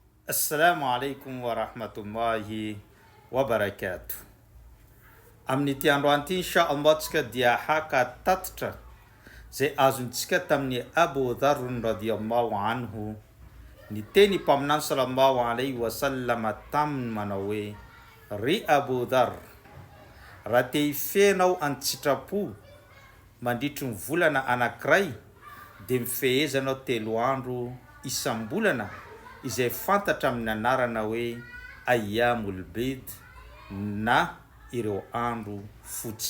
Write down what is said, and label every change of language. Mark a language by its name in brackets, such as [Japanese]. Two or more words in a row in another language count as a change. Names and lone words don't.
[Arabic] السلام عليكم ورحمة الله وبركاته. [Malagasy] Amin'ity androany ity inshallah tsika dia haka tatitra zay azontsika tamin'ny Abu Dharr [Arabic] رضي الله عنه [Malagasy] ny teny mpaminany [Arabic] صلى الله عليه وسلم [Malagasy] taminy manao hoe: ry Abu Dharr, raha te hifehinao an-tsitrapo mandritry ny volana anankiray dia mifehezanao 3 andro isam-bolana izay fantatra amin'ny anarana hoe [Arabic] أيام البيض [Malagasy] na ireo andro fotsy.